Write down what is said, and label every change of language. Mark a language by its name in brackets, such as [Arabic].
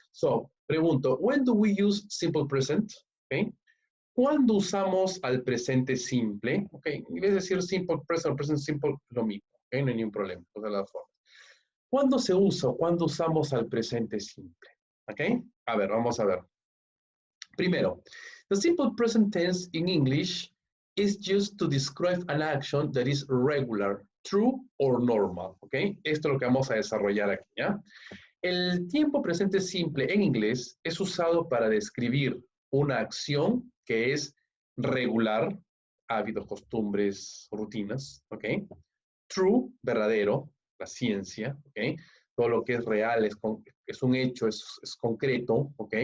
[English] So, [Spanish] pregunto, [English] when do we use simple present? ¿Ok? [Spanish] ¿Cuándo usamos al presente simple? Ok, en vez de decir simple present o present simple, lo mismo, ok, no hay ningún problema, todas las formas. ¿Cuándo se usa o cuándo usamos al presente simple? Ok, a ver, vamos a ver. Primero, [English] the simple present tense in English is used to describe an action that is regular, true or normal, ok. [Spanish] Esto es lo que vamos a desarrollar aquí, ¿ya? El tiempo presente simple en inglés es usado para describir una acción que es regular, hábitos, costumbres, rutinas, ¿ok? [English] True, [Spanish] verdadero, la ciencia, ¿ok? Todo lo que es real es un hecho, es concreto, ¿ok?